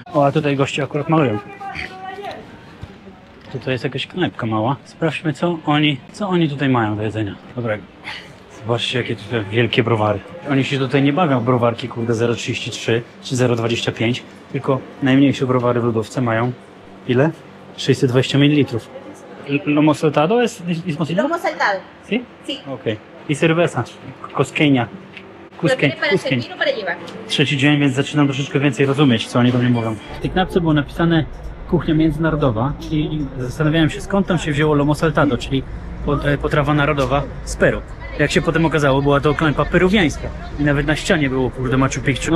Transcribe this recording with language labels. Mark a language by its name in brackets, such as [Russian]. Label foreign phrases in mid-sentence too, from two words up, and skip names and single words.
[Polish] O, a tutaj goście akurat malują. Tutaj jest jakaś knajpka mała. Sprawdźmy, co oni tutaj mają do jedzenia. Dobra. Zobaczcie, jakie tutaj wielkie browary. Oni się tutaj nie bawią w browarki, kurde, 0,33 czy 0,25, tylko najmniejsze browary w lodówce mają ile? 620 ml. [Spanish] ¿Lomo saltado es posible? Lomo saltado. ¿Sí? Sí. [Polish] Okej. I cerveza. Cosqueña. [Spanish] ¿Lo quiere para Cusqueñ. servir o para llevar? [Polish] Trzeci dzień, więc zaczynam troszeczkę więcej rozumieć, co oni do mnie mówią. W tej knapce było napisane kuchnia międzynarodowa i zastanawiałem się, skąd tam się wzięło [Spanish] lomo saltado, [Polish] czyli potrawa narodowa z Peru. Jak się potem okazało, była to knajpa peruwiańska i nawet na ścianie było, kurde, Machu Picchu.